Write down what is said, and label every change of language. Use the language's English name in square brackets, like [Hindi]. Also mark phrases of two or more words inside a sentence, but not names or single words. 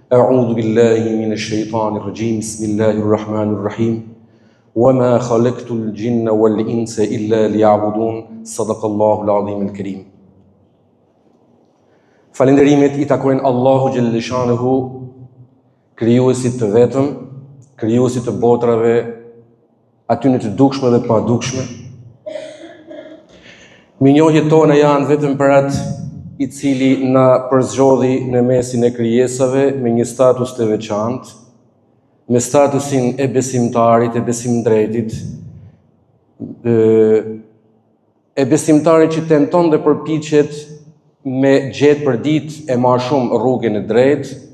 [Arabic] أعوذ بالله من الشيطان الرجيم بسم الله الرحمن الرحيم وما خلقت الجن والإنس إلا ليعبدون صدق الله العظيم الكريم. [Albanian] Falenderimet I takojnë Allahu Gjellëshanuhu, krijuesit të vetëm, krijuesit të botrave, atyne të dukshme dhe pa dukshme. Minjohjet tona janë vetëm për atë I cili na përzgjodhi në mesin e krijesave me një status të veçantë, me statusin e besimtarit, e besimdrejtit, e besimtarit që tenton dhe përpiqet me gjetë për ditë e ma shumë rrugën e drejtë,